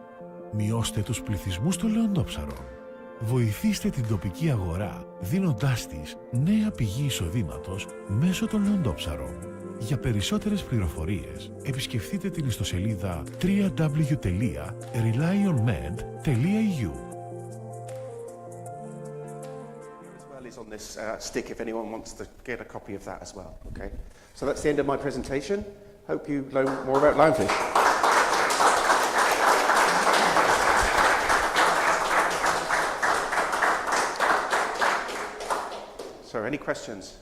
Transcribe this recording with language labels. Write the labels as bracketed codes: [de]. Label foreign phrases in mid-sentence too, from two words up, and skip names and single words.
[el] Μειώστε τους πληθυσμούς των λεοντόψαρων. Βοηθήστε την τοπική αγορά, δίνοντάς της νέα πηγή εισοδήματος μέσω των λεοντόψαρων. Για περισσότερες πληροφορίες, επισκεφτείτε την ιστοσελίδα www.relyonmed.eu. [en] On this stick if anyone wants to get a copy of that as well. Okay, so that's the end of my presentation. Hope you learn more about lionfish. So, any questions?